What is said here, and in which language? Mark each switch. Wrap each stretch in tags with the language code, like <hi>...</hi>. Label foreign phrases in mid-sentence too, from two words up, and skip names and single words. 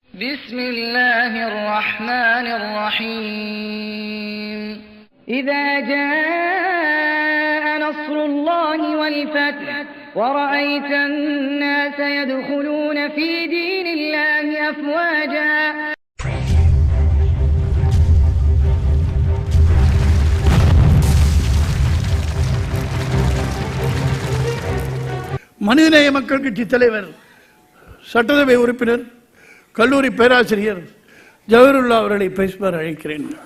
<ar>بسم الله الرحمن الرحيم إذا جاء نصر الله والفتح ورأيت الناس يدخلون في دين الله أفواجا</ar> <ta>மனிதநேய மக்கள் கட்சி தலைவர், சட்டசபை உறுப்பினர், கல்லூரி பேராசிரியர் ஜவஹருல்லா அவர்களை பேசுமாறு அழைக்கிறேன்.</ta>